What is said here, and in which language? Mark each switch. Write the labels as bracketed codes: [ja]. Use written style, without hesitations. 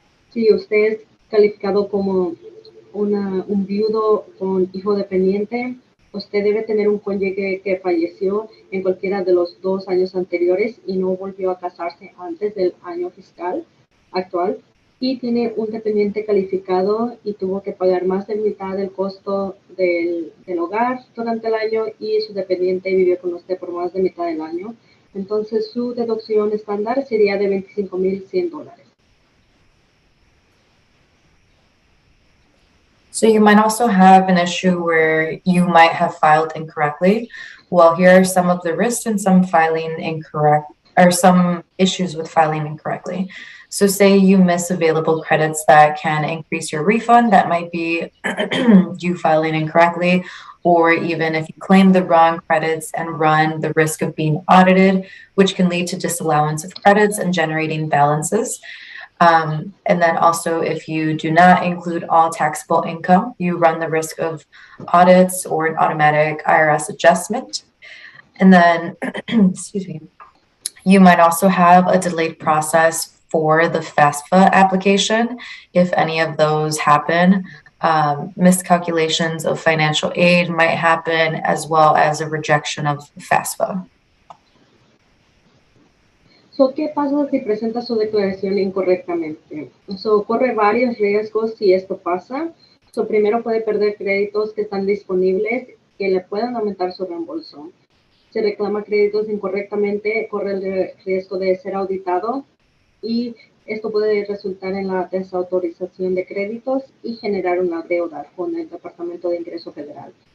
[es] Si usted es calificado como un viudo con hijo dependiente, usted debe tener un cónyuge que falleció en cualquiera de los 2 años anteriores y no volvió a casarse antes del año fiscal actual, y tiene un dependiente calificado y tuvo que pagar más de mitad del costo del hogar durante el año y su dependiente vivió con usted por más de mitad del año. Entonces su deducción estándar sería de $25,100. [en] So you might also have an issue where you might have filed incorrectly. Well, here are some of the risks and some issues with filing incorrectly. So say you miss available credits that can increase your refund, that might be you filing incorrectly, or even if you claim the wrong credits and run the risk of being audited, which can lead to disallowance of credits and generating balances. And then also, if you do not include all taxable income, you run the risk of audits or an automatic IRS adjustment. And then, excuse me, you might also have a delayed process for the FAFSA application. If any of those happen, miscalculations of financial aid might happen, as well as a rejection of FAFSA. [es] ¿Qué pasa si presenta su declaración incorrectamente? Corre varios riesgos si esto pasa. Primero, puede perder créditos que están disponibles que le puedan aumentar su reembolso. Si reclama créditos incorrectamente, corre el riesgo de ser auditado y esto puede resultar en la desautorización de créditos y generar una deuda con el Departamento de Ingreso Federal.